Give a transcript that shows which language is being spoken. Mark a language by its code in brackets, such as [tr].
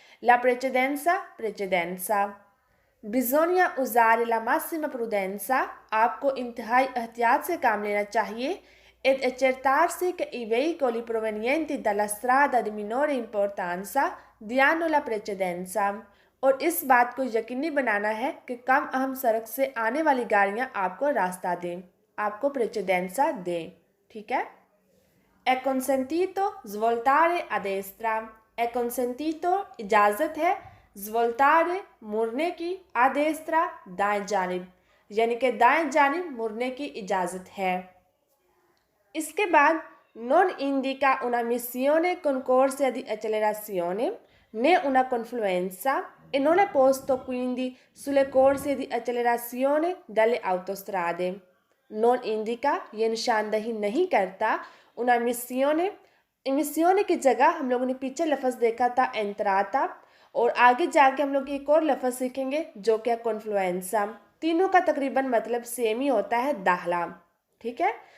[it] la precedenza precedenza। bisogna usare la massima prudenza [hi] आपको इंतहाई एहतियात से काम लेना चाहिए, [it] ed accertarsi che i veicoli provenienti dalla strada di minore importanza diano la precedenza [hi] और इस बात को यकीनी बनाना है कि कम अहम सड़क से आने वाली गाड़ियां आपको रास्ता दें, आपको precedenza दें, ठीक है। [it] è consentito svoltare a destra, è consentito [hi] इजाज़त है, [it] svoltare [hi] मुड़ने की, [it] a destra [hi] दाएं जानिब, यानी कि दाएं जानिब मुड़ने की इजाज़त है। इसके बाद [it] non indica una missione con corsia di accelerazione né una confluenza e non è posto quindi sulle corsie di accelerazione delle autostrade। non indica [hi] ये निशानदही नहीं करता, [it] una missione, [hi] मिसियोने की जगह हम लोगों ने पीछे लफ्ज़ देखा था entrata, और आगे जाके हम लोग एक और लफ्ज़ सीखेंगे जो कि कॉन्फ्लुएंसा। तीनों का तकरीबन मतलब सेम ही होता है, दाखला, ठीक है।